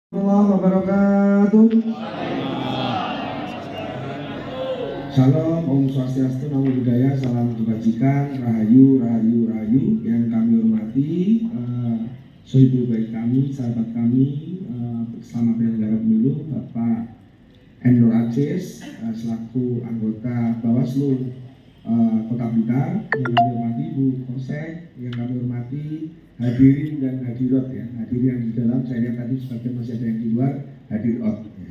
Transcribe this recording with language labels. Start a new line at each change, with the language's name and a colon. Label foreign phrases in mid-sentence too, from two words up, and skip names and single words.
Arabic: ورحمة الله وبركاته.
Indonesian: Salam,
Sanskrit: Om Swastiastu,
Pali: Namo Buddhaya,
Indonesian: salam kebajikan, rahayu, rahayu, rahayu. Yang kami hormati, sohibul baik kami, sahabat kami, bersama penyelenggara pemilu, Bapak Endor Aziz, selaku anggota Bawaslu Kota Blitar, yang kami hormati Bu Kosek, yang kami hormati hadirin dan hadirat ya, hadirin yang di dalam, saya lihat tadi sebagian masih ada yang di luar, hadirat, ya.